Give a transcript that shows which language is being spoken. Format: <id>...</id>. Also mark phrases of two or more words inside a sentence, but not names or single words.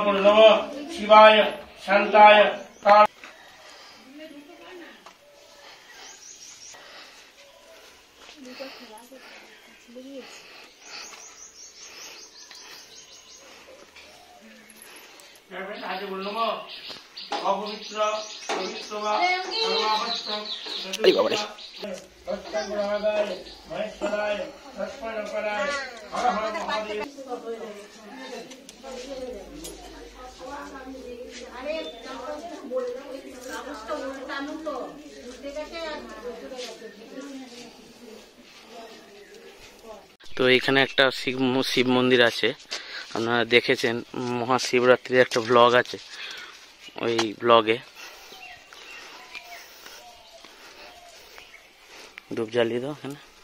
<sa>नमः शिवाय शांताय काल आज बोल नमः अपवित्र पवित्र वा सर्वावस्थं भक्तगुणागाय महेश्वराय लक्ष्मणपराय हर हर महादेव।</sa> <bn>তো এখানে একটা শিব মন্দির আছে, আপনারা দেখেছেন মহাশিবরাত্রির একটা ব্লগ আছে, ওই ব্লগে ধূপ জ্বালিয়ে দাও এখানে।</bn>